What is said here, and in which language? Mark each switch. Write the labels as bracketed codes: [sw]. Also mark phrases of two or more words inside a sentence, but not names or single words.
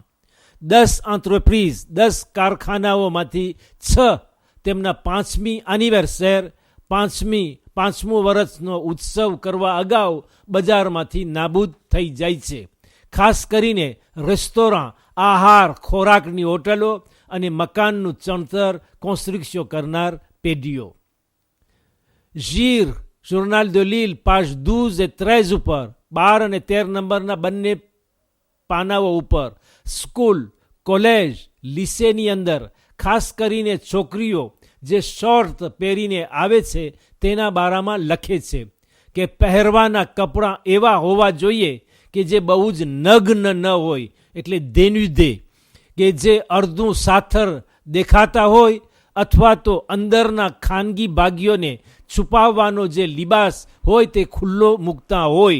[gu] 10 entreprise 10 કારખાનાઓમાંથી 6 તેમના 5મી એનિવર્સરી પાંચમું વર્ષનો ઉત્સવ કરવા અગાઉ બજારમાંથી નાબૂદ થઈ જાય છે. ખાસ કરીને રેસ્ટોરાં, આહાર ખોરાકની હોટલો અને મકાનનું ચણતર કોન્સ્ટ્રક્શન કરનાર પેઢીઓ. Gire, Journal de Lille, [fr] page 12 et 13 [gu] ઉપર 12 અને 13 નંબરના બંને પાનાઓ ઉપર સ્કૂલ, કોલેજ, લીસેની અંદર ખાસ કરીને છોકરીઓ જે શોર્ટ પહેરીને આવે છે તેના બારામાં લખે છે કે પહેરવાના કપડાં એવા હોવા જોઈએ કે જે બહુ જ નગ્ન ન હોય, એટલે દેનુદે, કે જે અડધું સાથર દેખાતા હોય અથવા તો અંદરના ખાનગી ભાગીઓને છુપાવવાનો જે લિબાસ હોય તે ખુલ્લો મૂકતા હોય.